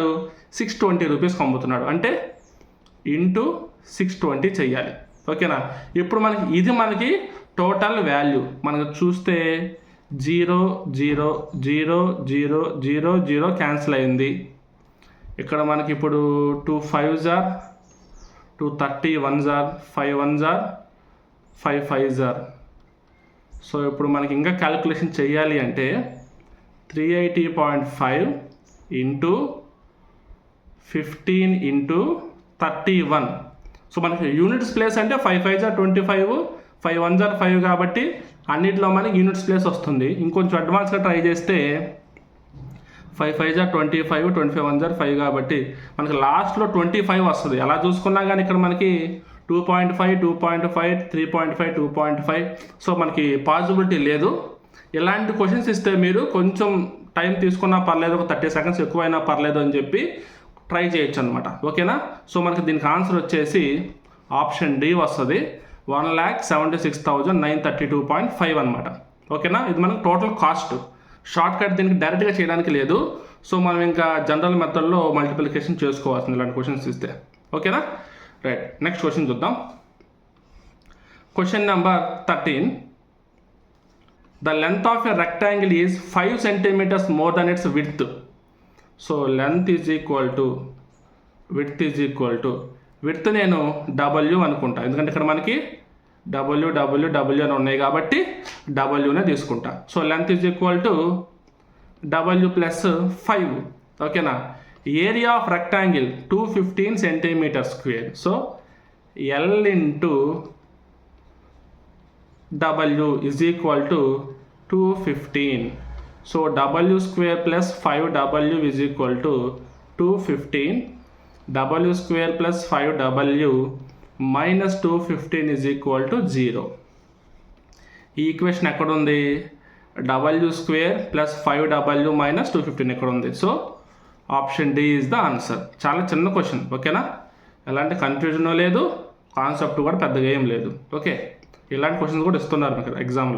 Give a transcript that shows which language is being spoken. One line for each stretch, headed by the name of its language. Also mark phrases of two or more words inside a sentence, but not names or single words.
Telugu: 620 రూపీస్కి అమ్ముతున్నాడు. అంటే ఇంటూ 620 చెయ్యాలి. ఓకేనా? ఇప్పుడు ఇది మనకి
English: total value.
Telugu: మనకు చూస్తే 0 0 0 0 0 0 క్యాన్సిల్ అయింది.
English: ఇక్కడ మనకి ఇప్పుడు 2 5s are 2 31s are 5 1s are 5 5s are.
Telugu: సో ఇప్పుడు మనకి ఇంకా క్యాలిక్యులేషన్ చేయాలి అంటే 380.5 ఇంటూ 15 ఇంటూ 31. సో మనకి
English: units place
Telugu: అంటే
English: 5 5s are 25, 5 1s are 5
Telugu: కాబట్టి అన్నిటిలో మనకి యూనిట్స్ ప్లేస్ వస్తుంది. ఇంకొంచెం అడ్వాన్స్గా ట్రై చేస్తే
English: 5 5s are 25, 25 1s are 5
Telugu: కాబట్టి మనకి లాస్ట్లో 25 వస్తుంది. అలా చూసుకున్నా కానీ ఇక్కడ మనకి 2.5, 2.5, 3.5, 2.5. సో మనకి పాసిబిలిటీ లేదు. ఇలాంటి క్వశ్చన్స్ ఇస్తే మీరు కొంచెం టైం తీసుకున్నా పర్లేదు, ఒక 30 సెకండ్స్ ఎక్కువైనా పర్లేదు అని చెప్పి ట్రై చేయొచ్చు అనమాట. ఓకేనా? సో మనకి దీనికి ఆన్సర్ వచ్చేసి
English: option D
Telugu: వస్తుంది. 1,76,932.5 అనమాట. ఓకేనా? ఇది మనకు
English: total cost. short cut
Telugu: దీనికి డైరెక్ట్గా చేయడానికి లేదు. సో మనం ఇంకా
English: general method-lo multiplication
Telugu: చేసుకోవాల్సింది ఇలాంటి క్వశ్చన్స్ ఇస్తే. ఓకేనా?
English: right, next question
Telugu: చూద్దాం.
English: question number 13. The length of a rectangle is 5 centimeters more than its width. So length is equal to width is equal to width
Telugu: నేను W అనుకుంటా. ఎందుకంటే ఇక్కడ మనకి W అని ఉన్నాయి కాబట్టి Wనే తీసుకుంటా.
English: So length is equal to W plus 5. ఓకేనా? area of rectangle 215 centimeter square. So L into W is equal to 215. So W square plus 5W is equal to 215. W square plus 5W minus 215 is equal to 0.
Telugu: ఈ ఈక్వేషన్ ఎక్కడ ఉంది?
English: W square plus 5W minus 215
Telugu: ఎక్కడ ఉంది?
English: so option D is the answer.
Telugu: చాలా చిన్న క్వశ్చన్. ఓకేనా? ఎలాంటి కన్ఫ్యూజన్ లేదు, కాన్సెప్ట్ కూడా పెద్దగా ఏం లేదు. ఓకే, ఇలాంటి క్వశ్చన్స్ కూడా ఇస్తున్నారు మీకు ఎగ్జామ్లో.